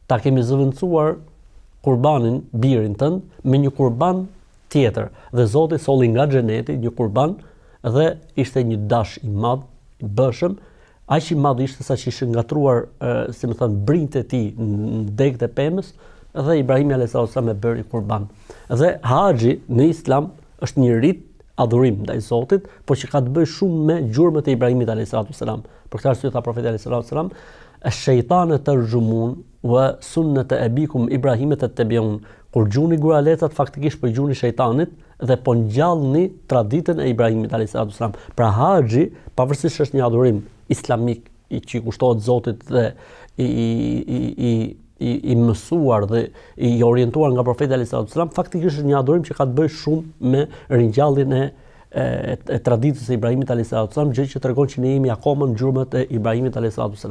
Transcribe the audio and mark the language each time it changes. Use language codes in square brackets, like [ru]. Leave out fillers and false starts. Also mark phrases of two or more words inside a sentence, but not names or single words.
[sq] Ta kemi zëvendësuar kurbanin birin tënd me një kurban tjetër dhe Zoti solli nga xheneti një kurban dhe ishte një dash i madh i bëshëm, aq i madh ishte sa që ishte ngatruar si më thon brinjtë e tij në degët e pemës dhe Ibrahimi [ar] عليه السلام [sq] e bëri kurban. Dhe haxhi në Islam është një rit adhurim ndaj Zotit, por që ka të bëjë shumë me gjurmët e Ibrahimit [ar] عليه السلام. [sq] Për këtë arsye tha profeti [ar] عليه السلام, "الشيطان ترجمون وسنة أبيكم إبراهيم تتبعون." [sq] Kur gjuni guralecat faktikisht po gjuni shejtanit dhe po ngjallni traditën e Ibrahimit [ar] عليه السلام. [sq] Pra haxhi, pavarësisht është një adhurim islamik i që kushtohet Zotit dhe i mësuar dhe i orientuar nga profeti [ar] عليه السلام, [sq] faktikisht është një adhurim që ka të bëjë shumë me ringjalljen e traditës së Ibrahimit [ar] عليه السلام, [sq] gjë që tregon që ne jemi akoma në gjurmët e Ibrahimit alayhis salam.